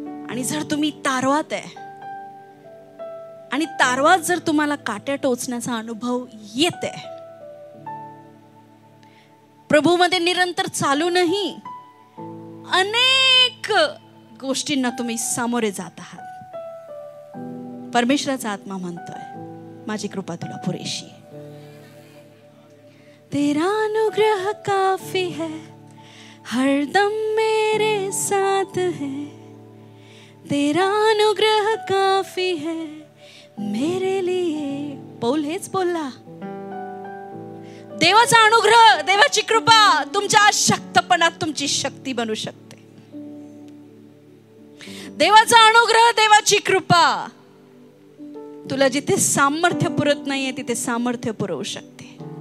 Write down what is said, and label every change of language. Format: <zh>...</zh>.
<mr>आणि जर तुम्ही तारवात आहे आणि तारवात जर तुम्हाला काट्या टोचण्याचा अनुभव येते, प्रभू मध्ये निरंतर चालूनही अनेक गोष्टींना तुम्ही सामोरे जात आहात, परमेश्वराचा आत्मा म्हणतोय माझी कृपा तुला पुरेशी आहे.</mr> <hi>तेरा अनुग्रह काफी है, हरदम मेरे साथ है. तेरा अनुग्रह काफी है मेरे लिए.</hi> <mr>पौल हेच बोलला. देवाचा अनुग्रह, देवाची कृपा तुमच्या अशक्तपणात तुमची शक्ती बनू शकते. देवाचा अनुग्रह, देवाची कृपा तुला जिथे सामर्थ्य पुरत नाहीये तिथे सामर्थ्य पुरवू शकते.</mr>